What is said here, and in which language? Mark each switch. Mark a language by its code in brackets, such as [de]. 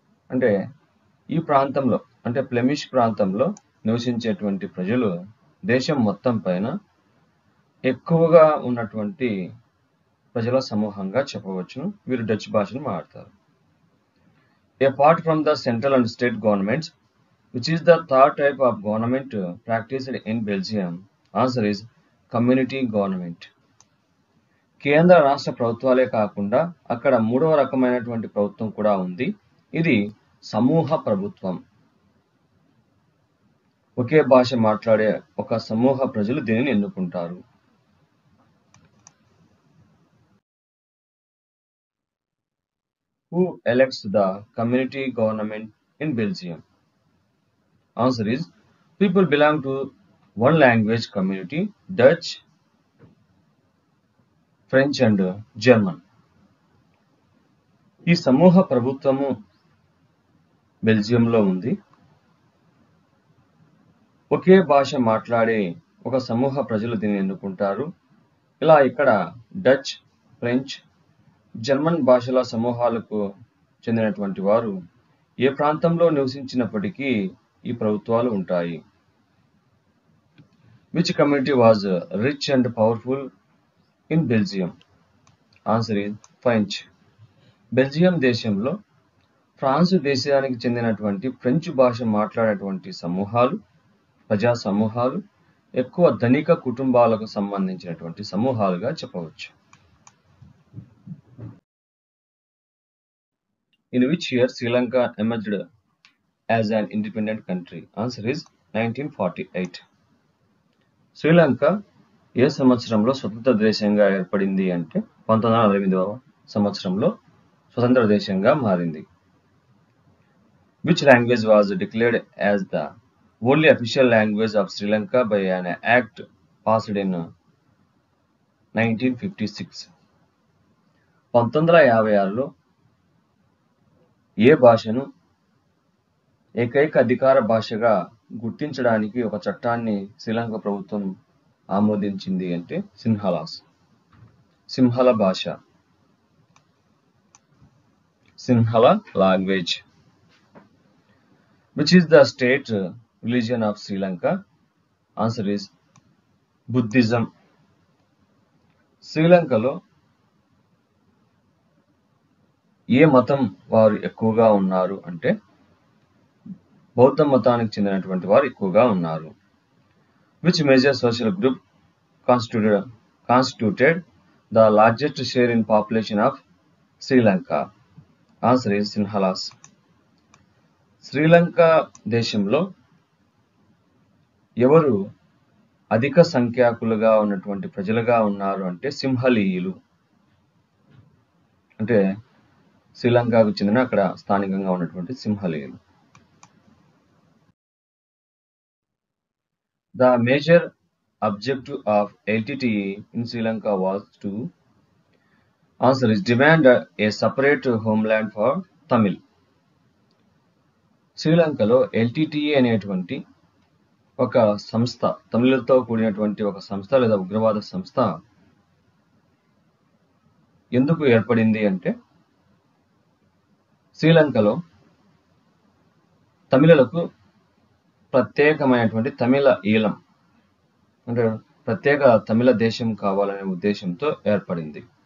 [te] అంటే ఈ ప్రాంతంలో అంటే ఫ్లెమిష్ ప్రాంతంలో నివసించేటువంటి ప్రజలు దేశం మొత్తం పైన ఎక్కువగా ఉన్నటువంటి ప్రజల సమూహంగా చెప్పవచ్చును. వీరు డచ్ భాషను మాట్లాడతారు. [en] Apart from the central and state governments, which is the third type of government practiced in Belgium, answer is community government. [te] కేంద్ర రాష్ట్ర ప్రభుత్వాలే కాకుండా అక్కడ మూడవ రకమైనటువంటి ప్రభుత్వం కూడా ఉంది. ఇది సమూహ ప్రభుత్వం. ఒకే భాష మాట్లాడే ఒక సమూహ ప్రజలు దీనిని ఎన్నుకుంటారు. [en] Who elects the community government in Belgium? Answer is people belong to one language community, Dutch, French and German. [te] ఈ సమూహ ప్రభుత్వము బెల్జియంలో ఉంది. ఒకే భాష మాట్లాడే ఒక సమూహ ప్రజలు దీనిని ఎన్నుకుంటారు. ఇలా ఇక్కడ డచ్, ఫ్రెంచ్, జర్మన్ భాషల సమూహాలకు చెందినటువంటి వారు ఏ ప్రాంతంలో నివసించినప్పటికీ ఈ ప్రభుత్వాలు ఉంటాయి. [en] Which community was rich and powerful in Belgium? Answer is French. [te] Belgium దేశంలో ఫ్రాన్సు దేశానికి చెందినటువంటి ఫ్రెంచ్ భాష మాట్లాడేటువంటి సమూహాలు, ప్రజా సమూహాలు ఎక్కువ ధనిక కుటుంబాలకు సంబంధించినటువంటి సమూహాలుగా చెప్పవచ్చు. [en] In which year Sri Lanka emerged as an independent country? Answer is 1948. [te] Sri Lanka ఏ సంవత్సరంలో స్వతంత్ర దేశంగా ఏర్పడింది అంటే 1948వ సంవత్సరంలో స్వతంత్ర దేశంగా మారింది. [en] Which language was declared as the only official language of Sri Lanka by an act passed in 1956? [te] 1956లో ఏ భాషను ఏకైక అధికార భాషగా గుర్తించడానికి ఒక చట్టాన్ని శ్రీలంక ప్రభుత్వం ఆమోదించింది అంటే సింహళ భాష, Sinhala language. [en] Which is the state religion of Sri Lanka? Answer is Buddhism. [te] శ్రీలంకలో ఏ మతం వారు ఎక్కువగా ఉన్నారు అంటే బౌద్ధ మతానికి చెందినటువంటి వారు ఎక్కువగా ఉన్నారు. [en] Which major social group constituted the largest share in population of Sri Lanka? Answer is Sinhalas. [te] Sri Lanka దేశంలో ఎవరు అధిక సంఖ్యాకులుగా ఉన్నటువంటి ప్రజలుగా ఉన్నారు అంటే సింహళీయులు. అంటే శ్రీలంకకు చెందిన అక్కడ స్థానికంగా ఉన్నటువంటి సింహళీయులు. [en] The major objective of LTTE in Sri Lanka was to answer is demand a separate homeland for Tamil. [te] శ్రీలంకలో LTTE అనేటువంటి ఒక సంస్థ, తమిళులతో కూడినటువంటి ఒక సంస్థ లేదా ఉగ్రవాద సంస్థ ఎందుకు ఏర్పడింది అంటే శ్రీలంకలో తమిళులకు ప్రత్యేకమైనటువంటి తమిళ ఈలం అంటే ప్రత్యేక తమిళ దేశం కావాలనే ఉద్దేశంతో ఏర్పడింది.